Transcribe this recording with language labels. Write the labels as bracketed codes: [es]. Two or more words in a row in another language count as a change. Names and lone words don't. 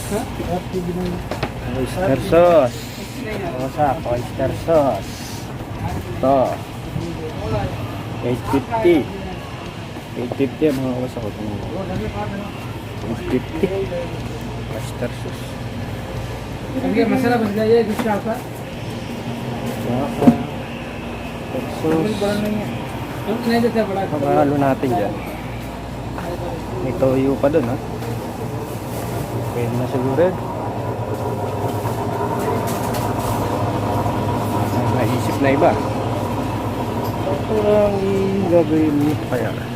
[en] Oyster sauce. Wasak, oyster sauce. [tl] Ito. 850. 850 mga wasak. 850. [en] Oyster sauce. [hi] मसाला बस गया है दूसरा आपका [en] Sauce. [hi] नहीं देता बड़ा [tl] Halo natin dyan. May toyo pa dun ha. Pwede na siguro. Naisip na iba. Ito lang i-gagawin mo kaya.